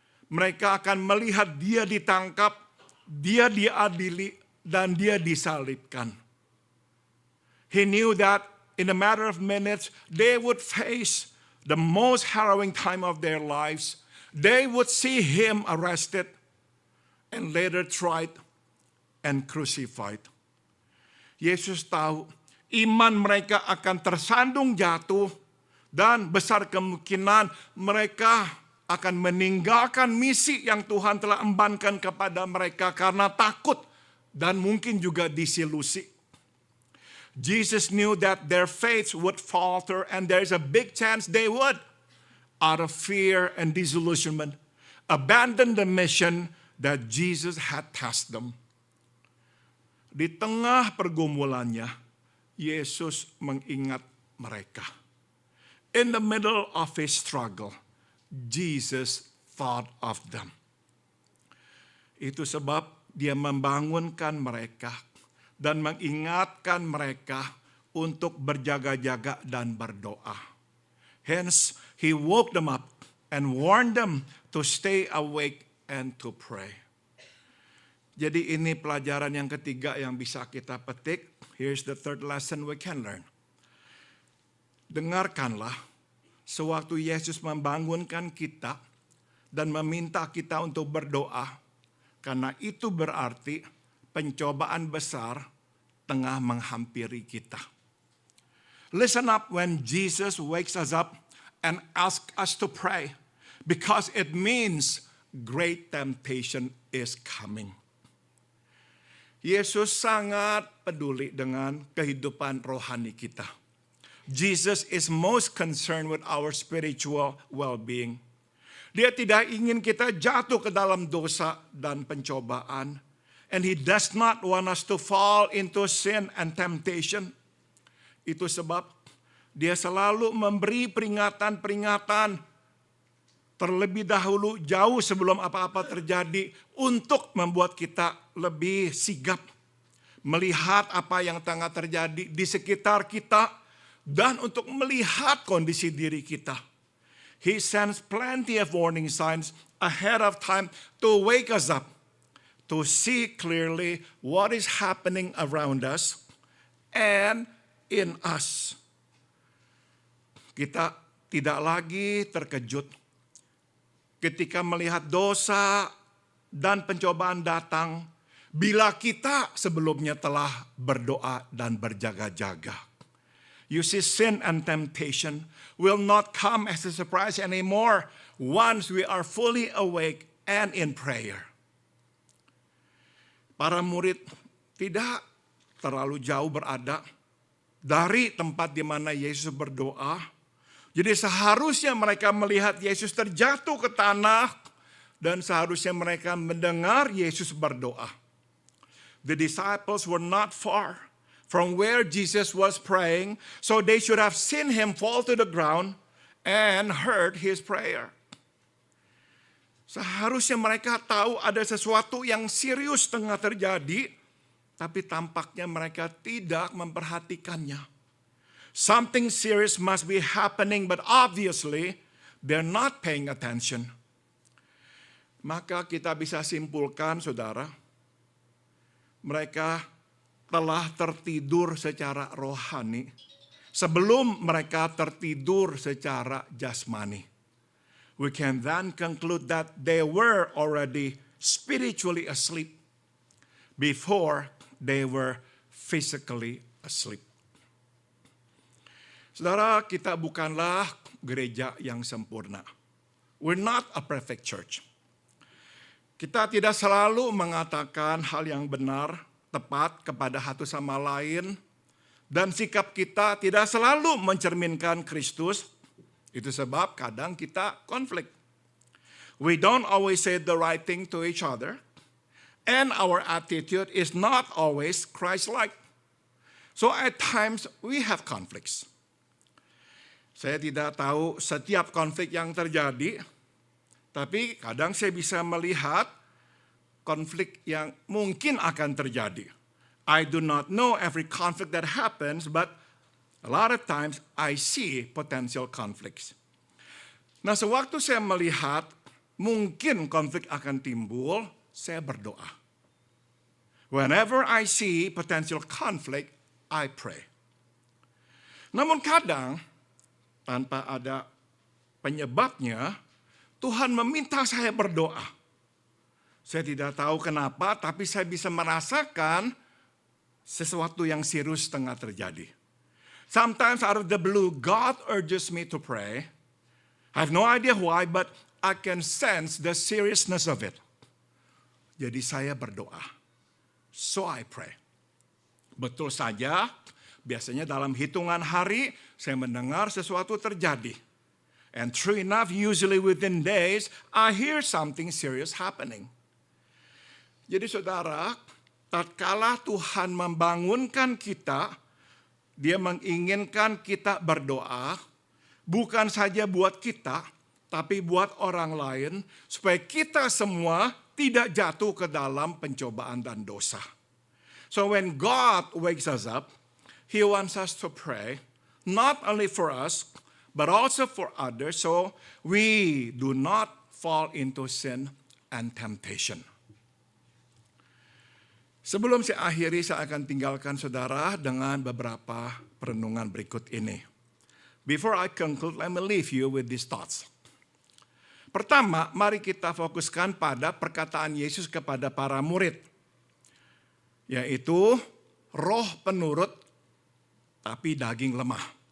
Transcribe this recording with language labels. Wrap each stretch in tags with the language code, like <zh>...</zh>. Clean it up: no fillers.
<id>Mereka akan melihat dia ditangkap, dia diadili, dan dia disalibkan.</id> <en>He knew that in a matter of minutes they would face the most harrowing time of their lives. They would see him arrested and later tried and crucified.</en> <id>Yesus tahu iman mereka akan tersandung jatuh dan besar kemungkinan mereka akan meninggalkan misi yang Tuhan telah embankan kepada mereka karena takut dan mungkin juga disilusi.</id> <en>Jesus knew that their faith would falter and there's a big chance they would, out of fear and disillusionment, abandon the mission that Jesus had tasked them.</en> <id>Di tengah pergumulannya, Yesus mengingat mereka.</id> <en>In the middle of his struggle, Jesus thought of them.</en> <id>Itu sebab dia membangunkan mereka dan mengingatkan mereka untuk berjaga-jaga dan berdoa.</id> <en>Hence, he woke them up and warned them to stay awake and to pray.</en> <id>Jadi ini pelajaran yang ketiga yang bisa kita petik.</id> <en>Here's the third lesson we can learn.</en> <id>Dengarkanlah, sewaktu Yesus membangunkan kita dan meminta kita untuk berdoa, karena itu berarti pencobaan besar tengah menghampiri kita.</id> <en>Listen up when Jesus wakes us up and asks us to pray, because it means great temptation is coming.</en> <id>Yesus sangat peduli dengan kehidupan rohani kita.</id> <en>Jesus is most concerned with our spiritual well-being.</en> <id>Dia tidak ingin kita jatuh ke dalam dosa dan pencobaan.</id> <en>And he does not want us to fall into sin and temptation.</en> <id>Itu sebab dia selalu memberi peringatan-peringatan terlebih dahulu jauh sebelum apa-apa terjadi untuk membuat kita lebih sigap melihat apa yang tengah terjadi di sekitar kita dan untuk melihat kondisi diri kita.</id> <en>He sends plenty of warning signs ahead of time to wake us up, to see clearly what is happening around us and in us.</en> <id>Kita tidak lagi terkejut ketika melihat dosa dan pencobaan datang, bila kita sebelumnya telah berdoa dan berjaga-jaga.</id> <en>You see, sin and temptation will not come as a surprise anymore once we are fully awake and in prayer.</en> <id>Para murid tidak terlalu jauh berada dari tempat di mana Yesus berdoa. Jadi seharusnya mereka melihat Yesus terjatuh ke tanah dan seharusnya mereka mendengar Yesus berdoa.</id> <en>The disciples were not far from where Jesus was praying, so they should have seen him fall to the ground and heard his prayer.</en> <id>Seharusnya mereka tahu ada sesuatu yang serius tengah terjadi, tapi tampaknya mereka tidak memperhatikannya.</id> <en>Something serious must be happening, but obviously they're not paying attention.</en> <id>Maka kita bisa simpulkan, saudara, mereka telah tertidur secara rohani sebelum mereka tertidur secara jasmani.</id> <en>We can then conclude that they were already spiritually asleep before they were physically asleep.</en> <id>Saudara, kita bukanlah gereja yang sempurna.</id> <en>We're not a perfect church.</en> <id>Kita tidak selalu mengatakan hal yang benar, tepat kepada satu sama lain, dan sikap kita tidak selalu mencerminkan Kristus. Itu sebab kadang kita konflik.</id> <en>We don't always say the right thing to each other, and our attitude is not always Christ-like. So at times we have conflicts.</en> <id>Saya tidak tahu setiap konflik yang terjadi, tapi kadang saya bisa melihat konflik yang mungkin akan terjadi.</id> <en>I do not know every conflict that happens, but a lot of times I see potential conflicts.</en> <id>Nah, sewaktu saya melihat mungkin konflik akan timbul, saya berdoa.</id> <en>Whenever I see potential conflict, I pray.</en> <id>Namun kadang, tanpa ada penyebabnya, Tuhan meminta saya berdoa. Saya tidak tahu kenapa, tapi saya bisa merasakan sesuatu yang serius tengah terjadi.</id> <en>Sometimes out of the blue, God urges me to pray. I have no idea why, but I can sense the seriousness of it.</en> <id>Jadi saya berdoa.</id> <en>So I pray.</en> <id>Betul saja, biasanya dalam hitungan hari, saya mendengar sesuatu terjadi.</id> <en>And true enough, usually within days, I hear something serious happening.</en> <id>Jadi saudara, tatkala Tuhan membangunkan kita, Dia menginginkan kita berdoa, bukan saja buat kita, tapi buat orang lain, supaya kita semua tidak jatuh ke dalam pencobaan dan dosa.</id> <en>So when God wakes us up, He wants us to pray, not only for us, but also for others, so we do not fall into sin and temptation.</en> <id>Sebelum saya akhiri, saya akan tinggalkan saudara dengan beberapa perenungan berikut ini.</id> <en>Before I conclude, let me leave you with these thoughts.</en> <id>Pertama, mari kita fokuskan pada perkataan Yesus kepada para murid, yaitu roh penurut tapi daging lemah.</id>